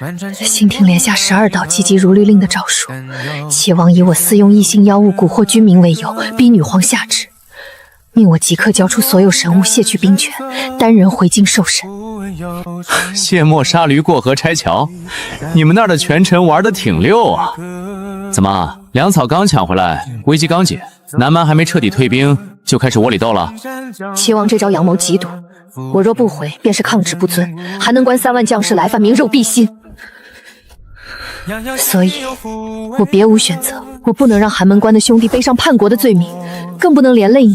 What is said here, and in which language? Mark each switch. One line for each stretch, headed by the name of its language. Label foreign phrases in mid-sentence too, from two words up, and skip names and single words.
Chinese: 星庭連下12道急急如律令的诏书，齐王以我私用异性妖物蛊惑君民为由，逼女皇下旨，命我即刻交出所有神物，卸去兵权，单人回京受审。卸磨杀驴过河拆桥，你们那儿的权臣玩得挺溜啊！怎么，粮草刚抢回来，危机刚解，南蛮还没彻底退兵，就開始窩裡鬥了？齊王這招陽謀極毒，我若不回，便是抗旨不遵，還能關3萬將士來犯，明肉必心。所以，我別無選擇，我不能讓寒門關的兄弟背上叛國的罪名，更不能連累你。